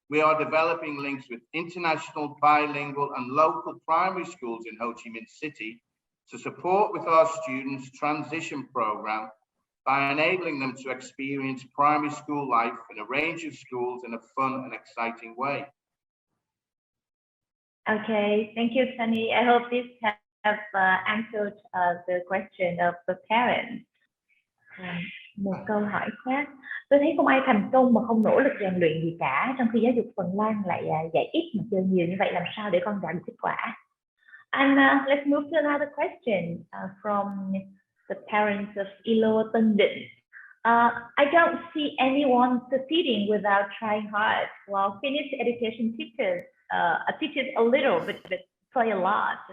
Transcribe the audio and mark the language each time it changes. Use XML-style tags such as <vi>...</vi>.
<en>we are developing links with international, bilingual and local primary schools in Ho Chi Minh City to support with our students' transition program by enabling them to experience primary school life in a range of schools in a fun and exciting way. Okay, thank you, Sunny. I hope this have answered the question of the parents.</en> <vi>Một câu hỏi khác. Tôi thấy không ai thành công mà không nỗ lực rèn luyện gì cả, trong khi giáo dục Phần Lan lại dạy ít mà chơi nhiều như vậy, làm sao để con đạt được kết quả?</vi> <en>And let's move to another question from the parents of ILO Tân Định. I don't see anyone succeeding without trying hard, while Finnish education teaches a little but play a lot.</en>